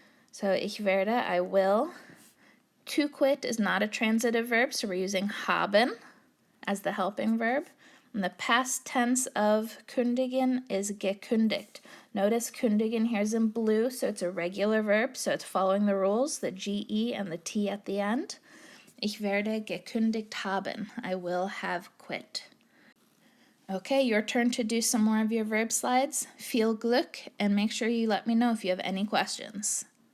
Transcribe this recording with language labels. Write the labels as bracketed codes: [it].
[de] So ich werde, [en] I will. To quit is not a transitive verb, so we're using haben as the helping verb. And the past tense of kündigen is gekündigt. Notice kündigen here is in blue, so it's a regular verb, so it's following the rules, the GE and the T at the end. [de] Ich werde gekündigt haben. [en] I will have quit. Okay, your turn to do some more of your verb slides. [de] Viel Glück, [en] and make sure you let me know if you have any questions.